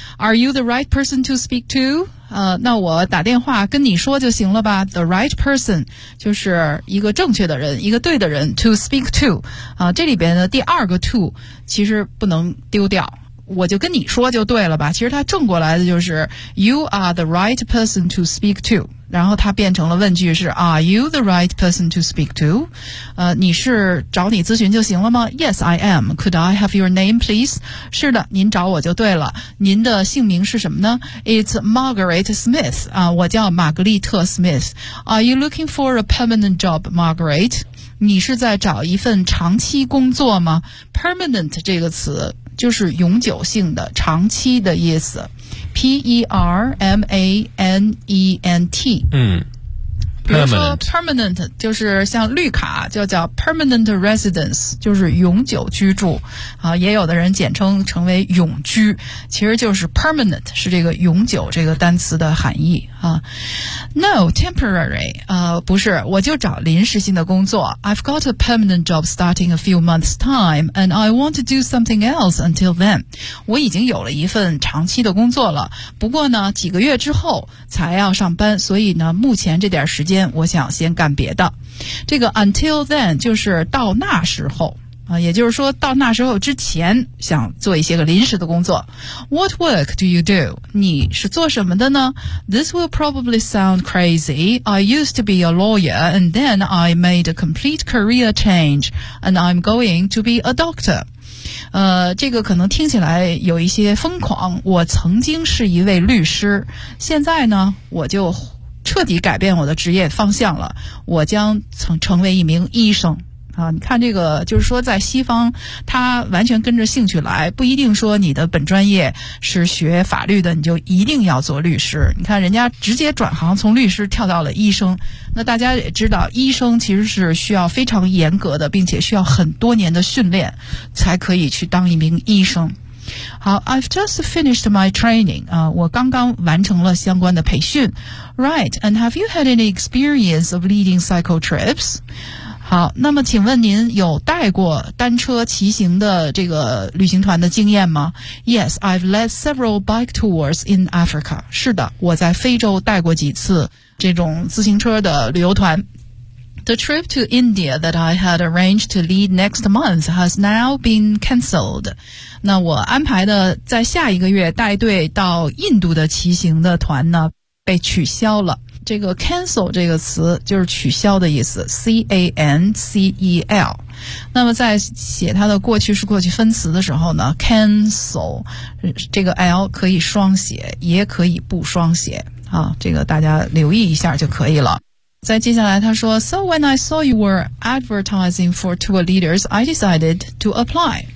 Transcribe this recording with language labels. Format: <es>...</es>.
<en>Are you the right person to speak to?</en> <zh>那我打电话跟你说就行了吧。</zh> <en>The right person</en> <zh>就是一个正确的人，一个对的人</zh> <en>to speak to。</en> <zh>这里边的第二个 to 其实不能丢掉。我就跟你说就对了吧。其实它正过来的就是</zh> <en>You are the right person to speak to。</en> <zh>然后它变成了问句是</zh> <en>Are you the right person to speak to?</en> <zh>你是找你咨询就行了吗？</zh> <en>Yes, I am. Could I have your name, please?</en> <zh>是的，您找我就对了。您的姓名是什么呢？</zh> <en>It's Margaret Smith.</en> <zh>我叫玛格丽特 Smith.</zh> <en>Are you looking for a permanent job, Margaret?</en> <zh>你是在找一份长期工作吗？ Permanent 这个词就是永久性的，长期的意思。 P-E-R-M-A-N-E-N-T、</zh> <en>Permanent.</en> <zh>比如说 permanent 就是像绿卡，就叫 permanent residence， 就是永久居住、也有的人简称成为永居，其实就是 permanent 是这个永久这个单词的含义、</zh> <en>No, temporary、</en> <zh>不是，我就找临时性的工作。</zh> <en>I've got a permanent job starting a few months time and I want to do something else until then.</en> <zh>我已经有了一份长期的工作了，不过呢几个月之后才要上班，所以呢目前这点时间我想先干别的。这个</zh> <en>until then</en> <zh>就是到那时候、也就是说到那时候之前想做一些个临时的工作。</zh> <en>What work do you do?</en> <zh>你是做什么的呢？</zh> <en>This will probably sound crazy. I used to be a lawyer and then I made a complete career change and I'm going to be a doctor.</en> <zh>这个可能听起来有一些疯狂。我曾经是一位律师，现在呢我就彻底改变我的职业方向了，我将成为一名医生。啊，你看这个，就是说在西方，他完全跟着兴趣来，不一定说你的本专业是学法律的，你就一定要做律师。你看人家直接转行，从律师跳到了医生。那大家也知道，医生其实是需要非常严格的，并且需要很多年的训练，才可以去当一名医生。好</zh> <en>I've just finished my training</en> <zh>啊，我刚刚完成了相关的培训。</zh> <en>Right, and have you had any experience of leading cycle trips?</en> <zh>好，那么请问您有带过单车骑行的这个旅行团的经验吗？</zh> <en>Yes, I've led several bike tours in Africa.</en> <zh>是的，我在非洲带过几次这种自行车的旅游团。</zh> <en>The trip to India that I had arranged to lead next month has now been cancelled.</en> <zh>那我安排的在下一个月带队到印度的骑行的团呢，被取消了。这个 cancel 这个词就是取消的意思 ,C-A-N-C-E-L。那么在写它的过去式过去分词的时候呢 ,cancel, 这个 L 可以双写也可以不双写。啊，这个大家留意一下就可以了。再接下来他说</zh> <en>So when I saw you were advertising for tour leaders, I decided to apply.</en>